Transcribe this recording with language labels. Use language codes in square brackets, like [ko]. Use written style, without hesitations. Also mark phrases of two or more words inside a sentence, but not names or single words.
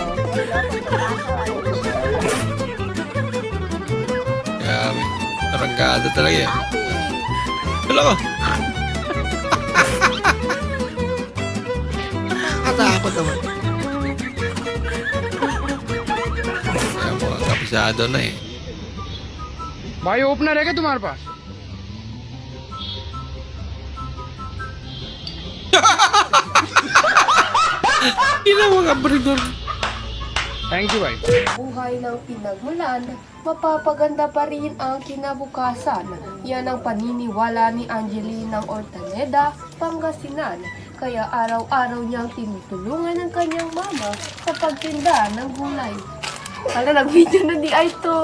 [tl] Grabe. Tarangkada talaga yan. Wala ko. Katakot naman. Kaya mga kapisado na eh. [hi] भाई ओपनर है क्या तुम्हारे पास? [tl] Ina mga abridor. [en] Thank you, भाई. [tl] Buhay ng pinagmulan, mapapaganda pa rin ang kinabukasan. Yan ang paniniwala ni Angelina Ortaneda, Pangasinan. Kaya araw-araw niyang tinutulungan ng kanyang mama sa pagtinda ng gulay. Ala, nag-video na di ay to.